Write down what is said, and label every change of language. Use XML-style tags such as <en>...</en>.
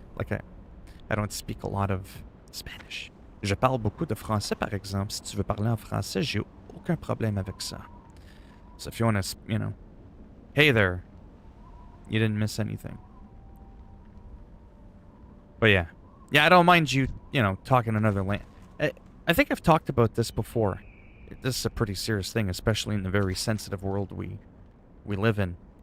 <en>Like, I don't speak a lot of Spanish.</en> <fr>Je parle beaucoup de français, par exemple. Si tu veux parler en français, j'ai aucun problème avec ça.</fr> <en>So if you want to, you know, hey there, you didn't miss anything. But yeah. Yeah, I don't mind you, you know, talking another language. I think I've talked about this before. This is a pretty serious thing, especially in the very sensitive world we live in.</en>